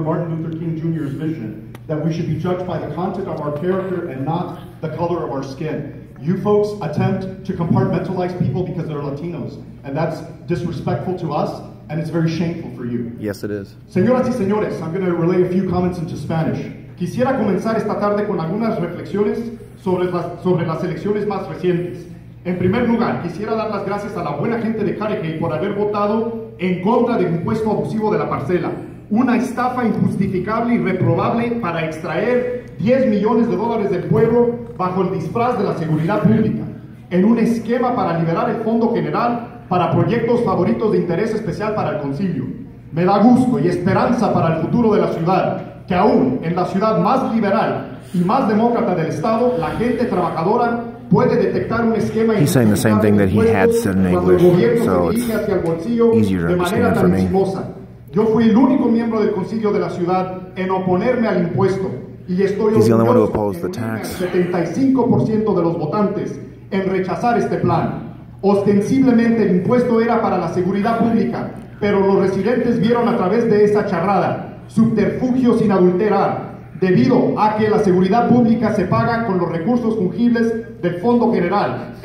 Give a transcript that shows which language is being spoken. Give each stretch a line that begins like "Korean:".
English: Martin Luther King Jr.'s vision, that we should be judged by the content of our character and not the color of our skin. You folks attempt to compartmentalize people because they're Latinos, and that's disrespectful to us, and it's very shameful for you. Yes, it is.
Spanish: Señoras y señores,
English: I'm going to relay a few comments into Spanish.
Spanish: Quisiera comenzar esta tarde con algunas reflexiones sobre las elecciones más recientes. En primer lugar, quisiera dar las gracias a la buena gente de Cudahy por haber votado en contra del impuesto abusivo de la parcela, una estafa injustificable y reprobable para extraer $10 millones del pueblo bajo el disfraz de la seguridad pública, en un esquema para liberar el Fondo General para proyectos favoritos de interés especial para el concilio. Me da gusto y esperanza para el futuro de la ciudad, que aún en la ciudad más liberal y más demócrata del Estado, la gente trabajadora puede detectar un esquema.
English: He's saying the same thing that he had said in English, so it's easier to understand for me.
Spanish: Yo fui el único miembro del concilio de la ciudad en oponerme al impuesto y estoy
English: He's the only one who
Spanish: orgulloso
English: opposed the tax.
Spanish: 75% de los votantes en rechazar este plan. Ostensiblemente el impuesto era para la seguridad pública, pero los residentes vieron a través de esa charrada subterfugios sin adulterar, debido a que la seguridad pública se paga con los recursos fungibles del Fondo General.